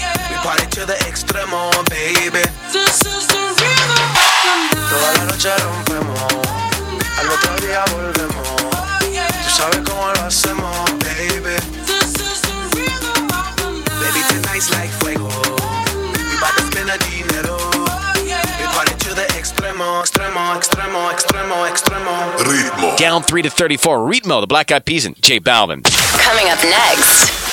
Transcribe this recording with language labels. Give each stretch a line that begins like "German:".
English: We party to the extremo, baby. This is the rhythm of the night.
Spanish: Toda la noche rompemos, al otro día volvemos. Tú sabes cómo lo hacemos, baby.
English: This is the rhythm of the night. Baby, tonight's like fuego. We bout to spend a dinero. We party to the extremo, extremo, extremo, extremo, extremo.
Spanish: Ritmo.
English: Down 3-34. Ritmo. The Black Eyed Peas and J Balvin. Coming up next,